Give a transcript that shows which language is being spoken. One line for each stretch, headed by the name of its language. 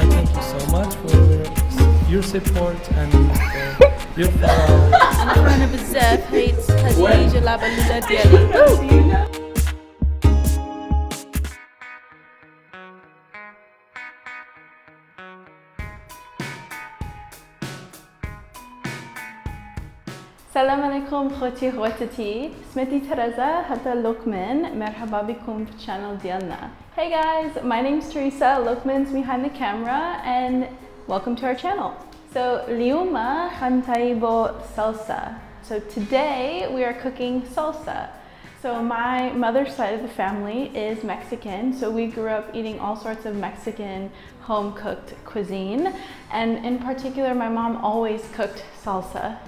English: Thank you so much for your support and your follow.
Arabic: أنا فرحانة بزاف حيت هذه جلابة اللولاد ديالي. السلام عليكم خوتي خواتتي، اسمي تريزا هذا لوكمان، مرحبا بكم في الشانل ديالنا.
English: Hey guys, my name is Teresa, Lokmane's behind the camera and welcome to our channel.
Arabic: So اليوم حنطيبو salsa.
English: So today we are cooking salsa. So my mother's side of the family is Mexican, so we grew up eating all sorts of Mexican home-cooked cuisine, and in particular my mom always cooked salsa.